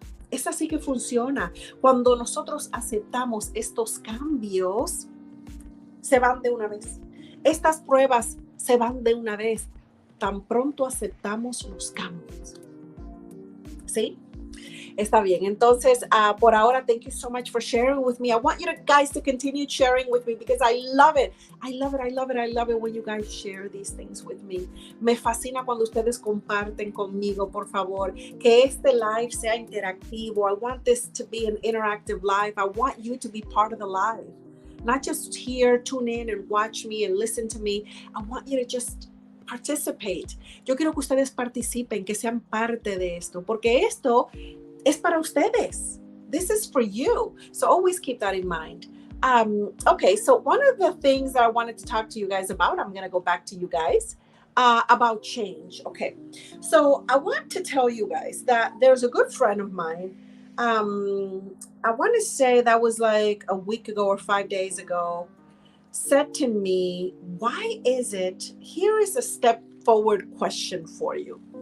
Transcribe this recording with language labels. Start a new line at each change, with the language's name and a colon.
Spanish: Es así que funciona. Cuando nosotros aceptamos estos cambios, se van de una vez. Estas pruebas se van de una vez. Tan pronto aceptamos los cambios. ¿Sí? Está bien. Entonces, por ahora,
English: thank you so much for sharing with me. I want you guys to continue sharing with me because I love it. I love it. I love it. I love it when you guys share these things with me.
Spanish: Me fascina cuando ustedes comparten conmigo, por favor. Que este live sea interactivo.
English: I want this to be an interactive live. I want you to be part of the live. Not just here, tune in and watch me and listen to me. I want you to just participate.
Spanish: Yo quiero que ustedes participen, que sean parte de esto, porque esto es para ustedes.
English: This is for you. So always keep that in mind. Okay, so one of the things that I wanted to talk to you guys about, I'm going to go back to you guys, about change. Okay, so I want to tell you guys that there's a good friend of mine. I want to say that was like a week ago or 5 days ago, said to me, why is it, here is a step forward question for you.